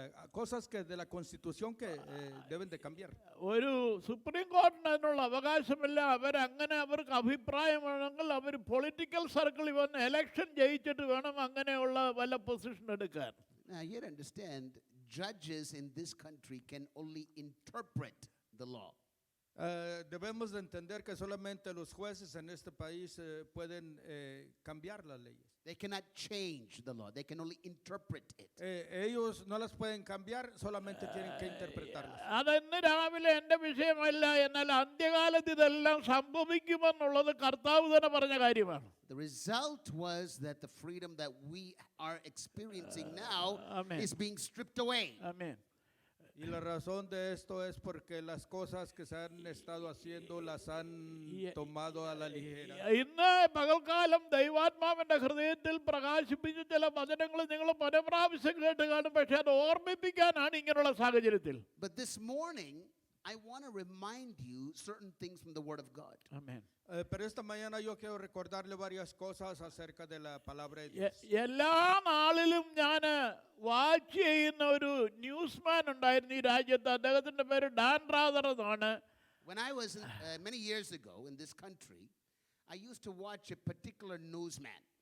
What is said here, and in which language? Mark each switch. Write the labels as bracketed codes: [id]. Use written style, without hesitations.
[es] Cosas que de la Constitución que deben de cambiar. [ml] ഒരു supreme കോടതിന് അതിനുള്ള അവകാശമില്ല. അവരങ്ങനെ അവർക്ക് അഭിപ്രായമാണെങ്കിൽ അവർ പൊളിറ്റിക്കൽ സർക്കിളിൽ വന്ന് എലക്ഷൻ ജയിച്ചിട്ട് വേണം അങ്ങനെയുള്ള വല്ല പൊസിഷൻ എടുക്കാൻ. [en] Now you understand, judges in this country can only interpret the law. [es] Debemos de entender que solamente los jueces en este país pueden cambiar las leyes. [en] They cannot change the law. They can only interpret it. [es] Ellos no las pueden cambiar, solamente tienen que interpretarlas. [ml] അതെന്ന് രാവിലെ എൻ്റെ വിഷയമല്ല. എന്നാൽ അന്ത്യകാലത്ത് ഇതെല്ലാം സംഭവിക്കുമെന്നുള്ളത് കർത്താവ് തന്നെ പറഞ്ഞ കാര്യമാണ്. [en] The result was that the freedom that we are experiencing now Amen. is being stripped away. [ml] Amen. [es] Y la razón de esto es porque las cosas que se han estado haciendo las han tomado a la ligera. [ml] ഇന്ന് പകൽക്കാലം ദൈവാത്മാവിന്റെ ഹൃദയത്തിൽ പ്രകാശിപ്പിച്ച ചില വചനങ്ങൾ നിങ്ങൾ പല പ്രാവശ്യം കേട്ട് കാണും. പക്ഷെ അത് ഓർമ്മിപ്പിക്കാനാണ് ഇങ്ങനെയുള്ള സാഹചര്യത്തിൽ. [en] But this morning, I want to remind you certain things from the Word of God. ആമേൻ. [es] Pero esta mañana yo quiero recordarle varias cosas acerca de la palabra de Dios. [ml] എല്ലാ നാളിലും ഞാൻ വാച്ച് ചെയ്യുന്ന ഒരു ന്യൂസ്മാൻ ഉണ്ടായിരുന്നു ഈ രാജ്യത്ത്. അദ്ദേഹത്തിന്റെ പേര് Dan rather എന്നാണ്. [en] When I was many years ago in this country, I used to watch a particular newsman.